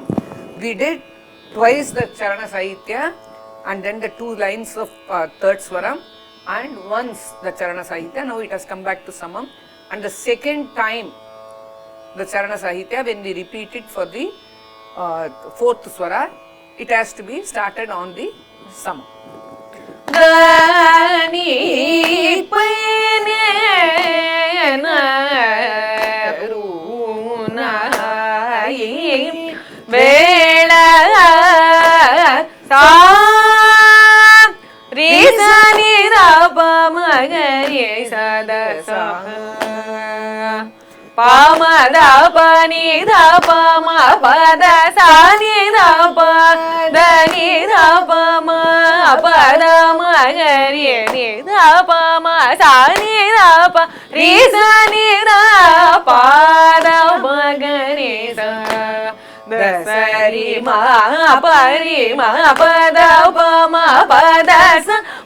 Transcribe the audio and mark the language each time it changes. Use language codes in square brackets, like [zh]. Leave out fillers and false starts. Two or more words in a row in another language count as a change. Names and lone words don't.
[en] We did twice the Charana Sahitya and then the 2 lines of third Swaram and once the Charana Sahitya. Now it has come back to Samam, and the second time the Charana Sahitya, when we repeat it for the fourth Swara, it has to be started on the Samam. Da ni pa ne na ru na i vela sa re sa ni da pa ma ga re sa da sa pa ma da pa ni da pa ma pa da sa ni da pa da ni da pa ma pa da ma ga re ni da pa ma sa ni da pa re sa ni da pa da ma ga re sa da sa ri ma pa da pa ma pa da sa